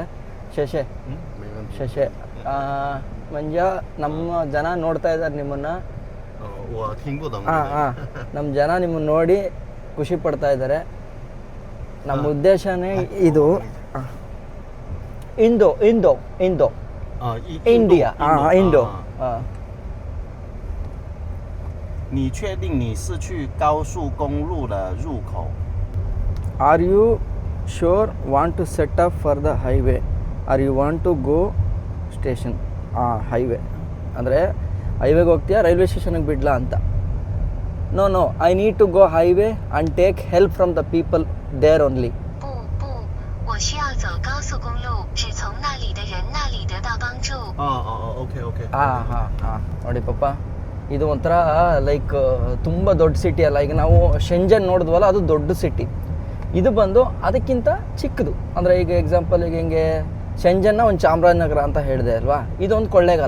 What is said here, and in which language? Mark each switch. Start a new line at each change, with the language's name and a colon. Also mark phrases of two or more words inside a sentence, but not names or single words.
Kannada: ಶಶೆ ಮಂಜ, ನಮ್ಮ ಜನ ನೋಡ್ತಾ ಇದ್ದಾರೆ ನಿಮ್ಮನ್ನು. ನಮ್ಮ ಜನ ನಿಮ್ಮನ್ನು ನೋಡಿ ಖುಷಿ ಪಡ್ತಾ ಇದ್ದಾರೆ. ನಮ್ಮ ಉದ್ದೇಶನೇ ಇದು. ಇಂಡೋ ಇಂಡಿಯಾ ಇಂಡೋ.
Chinese: 你确定你是去高速公路的入口
English: Are you sure want to set up for the highway or you want to go station?
Kannada: ಹೈವೇ ಅಂದರೆ ಹೈವೇಗೆ ಹೋಗ್ತೀಯಾ ರೈಲ್ವೆ ಸ್ಟೇಷನ್ಗೆ ಬಿಡ್ಲಾ ಅಂತ.
English: No I need to go highway and take help from the people there only.
Chinese: 不，我需要走高速公路，只从那里的人那里得到帮助。 OK
Kannada: ನೋಡಿ ಪಾಪ, ಇದು ಒಂಥರ ಲೈಕ್ ತುಂಬ ದೊಡ್ಡ ಸಿಟಿ ಅಲ್ಲ. ಈಗ ನಾವು ಶೆಂಜನ್ ನೋಡಿದ್ವಲ್ಲ, ಅದು ದೊಡ್ಡ ಸಿಟಿ. ಇದು ಬಂದು ಅದಕ್ಕಿಂತ ಚಿಕ್ಕದು. ಅಂದರೆ ಈಗ ಎಕ್ಸಾಂಪಲ್ ಈಗ ಹಿಂಗೆ ಶೆಂಜನ್ನ ಒಂದು ಚಾಮರಾಜನಗರ ಅಂತ ಹೇಳಿದೆ ಅಲ್ವಾ, ಇದೊಂದು ಕೊಳ್ಳೇಗಾಲ.